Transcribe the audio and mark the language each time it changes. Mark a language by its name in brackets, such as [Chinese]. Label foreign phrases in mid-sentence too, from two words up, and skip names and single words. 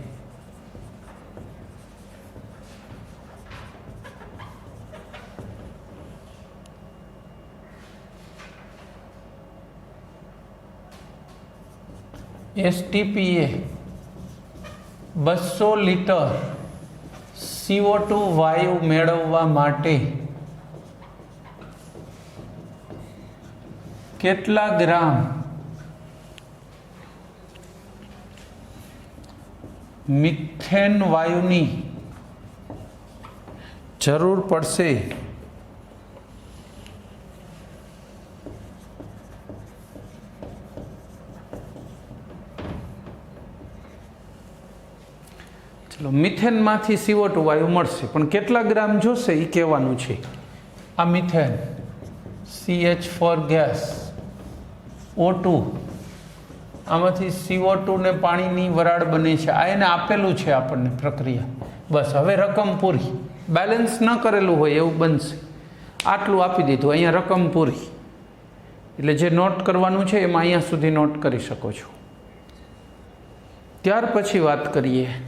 [Gujarati] STPA 200 લીટર CO2 વાયુ મેળવવા માટે કેટલા ગ્રામ મિથેન વાયુની જરૂર પડશે ચાલો મિથેન માંથી CO2 વાયુ મળશે પણ કેટલા ગ્રામ જોશે એ કહેવાનું છે આ મિથેન CH4 ગેસ O2 આમાંથી CO2 ને પાણીની વરાળ બને છે આ એને આપેલું છે આપણને પ્રક્રિયા બસ હવે રકમ પૂરી બેલેન્સ ન કરેલું હોય એવું બનશે આટલું આપી દીધું અહીંયા રકમ પૂરી એટલે જે નોટ કરવાનું છે એમાં અહીંયા સુધી નોટ કરી શકો છો ત્યાર પછી વાત કરીએ